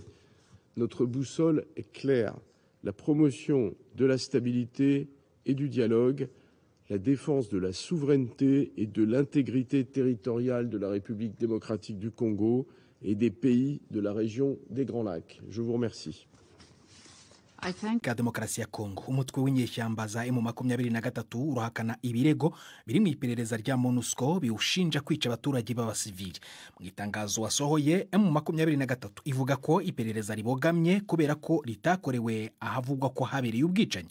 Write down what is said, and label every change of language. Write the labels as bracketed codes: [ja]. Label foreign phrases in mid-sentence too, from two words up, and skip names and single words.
[fr] Notre boussole est claire, la promotion de la stabilité et du dialogue, la défense de la souveraineté et de l'intégrité territoriale de la République démocratique du Congo et des pays de la région des Grands Lacs. Je vous remercie. [rw] Ka demokarasi ya Kongo umutwe w'inyeshyamba za M23 urahakana ibirego biri mu iperereza rya MONUSCO biwushinja kwica abaturage b'abasivili. Mu itangazo wasohoye M23 ivuga ko iperereza ribogamye kubera ko ritakorewe ahavugwa ko habereye ubwicanyi.